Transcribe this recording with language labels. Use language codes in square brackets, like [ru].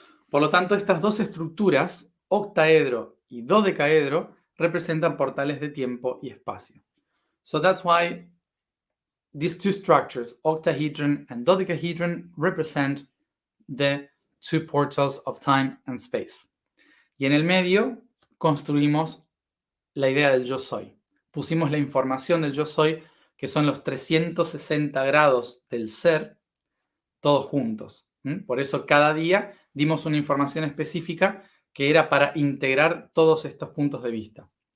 [es] Por lo tanto, estas dos estructuras, octaedro y dodecaedro, representan portales de tiempo y espacio. [en] So that's why these two structures, octahedron and dodecahedron, represent the two portals of time and space. [es] Y en el medio construimos la idea del yo soy. Pusimos la información del yo soy, que son los 360 grados del ser, todos juntos. Por eso cada día dimos una información específica que era para integrar todos estos puntos de vista.